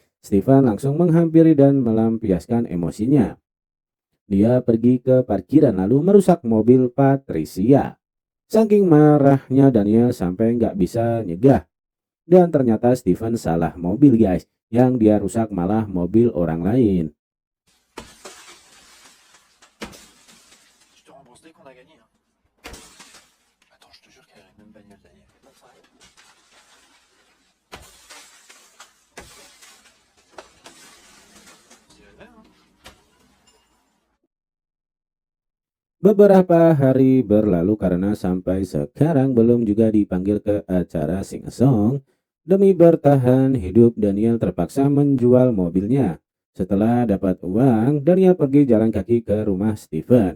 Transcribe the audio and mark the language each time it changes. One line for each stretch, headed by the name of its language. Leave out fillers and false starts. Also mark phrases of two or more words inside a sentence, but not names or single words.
Indonesian: Stephen langsung menghampiri dan melampiaskan emosinya. Dia pergi ke parkiran lalu merusak mobil Patricia. Saking marahnya Daniel sampai nggak bisa nyegah. Dan ternyata Stephen salah mobil guys. Yang dia rusak malah mobil orang lain.
French: Je te rembourse dès qu'on a gagné. Hein. Attends, je te jure qu'elle a la même bagnole Daniel. C'est vrai, hein.
Indonesian: Beberapa hari berlalu karena sampai sekarang belum juga dipanggil ke acara Sing a Song. Demi bertahan hidup Daniel terpaksa menjual mobilnya. Setelah dapat uang, Daniel pergi jalan kaki ke rumah Stephen.